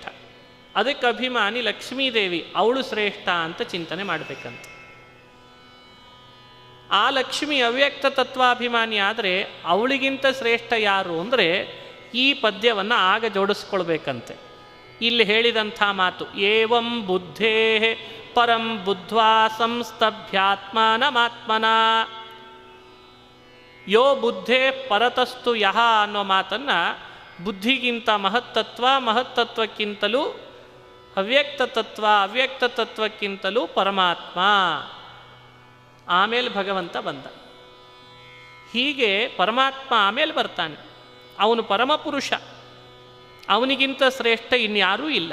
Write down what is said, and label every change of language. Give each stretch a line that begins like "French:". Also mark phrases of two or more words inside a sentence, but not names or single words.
Kannada: ಅದಕ್ಕೆ ಅಭಿಮಾನಿ ಲಕ್ಷ್ಮೀದೇವಿ, ಅವಳು ಶ್ರೇಷ್ಠ ಅಂತ ಚಿಂತನೆ ಮಾಡಬೇಕಂತ. ಆ ಲಕ್ಷ್ಮಿ ಅವ್ಯಕ್ತ ತತ್ವಾಭಿಮಾನಿ ಆದರೆ ಅವಳಿಗಿಂತ ಶ್ರೇಷ್ಠ ಯಾರು ಅಂದರೆ ಈ ಪದ್ಯವನ್ನು ಆಗ ಜೋಡಿಸ್ಕೊಳ್ಬೇಕಂತೆ. ಇಲ್ಲಿ ಹೇಳಿದಂಥ ಮಾತು,
Sanskrit: ಏವಂ ಬುದ್ಧೇ ಪರಂ ಬುದ್ಧ್ವಾ ಸಂಸ್ತಭ್ಯಾತ್ಮಾನಮಾತ್ಮನ ಯೋ ಬುದ್ಧೇ ಪರತಸ್ತು ಯಹ
Kannada: ಅನ್ನೋ ಮಾತನ್ನು ಬುದ್ಧಿಗಿಂತ ಮಹತ್ತತ್ವ, ಮಹತ್ತತ್ವಕ್ಕಿಂತಲೂ ಅವ್ಯಕ್ತ ತತ್ವ, ಅವ್ಯಕ್ತ ತತ್ವಕ್ಕಿಂತಲೂ ಪರಮಾತ್ಮ, ಆಮೇಲೆ ಭಗವಂತ ಬಂದ. ಹೀಗೆ ಪರಮಾತ್ಮ ಆಮೇಲೆ ಬರ್ತಾನೆ. ಅವನು ಪರಮಪುರುಷ, ಅವನಿಗಿಂತ ಶ್ರೇಷ್ಠ ಇನ್ಯಾರೂ ಇಲ್ಲ.